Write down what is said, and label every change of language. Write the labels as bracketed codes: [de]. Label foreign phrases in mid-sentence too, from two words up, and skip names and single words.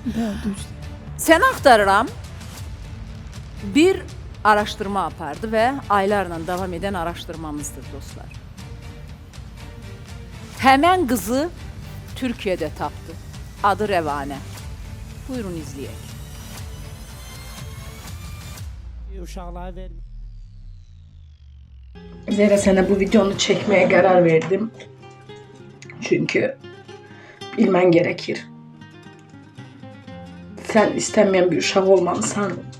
[az] Səni axtarıram, bir araşdırma apardı və aylarla davam edən araşdırmamızdır dostlar. Həmən qızı Türkiyədə tapdı. Adı Rəvanə. Buyurun izləyək. [tr] Zehra, sana bu videonu çekmeye karar verdim. Çünkü bilmen gerekir. [az] Sen istenmeyen bir uşaq olmamısan.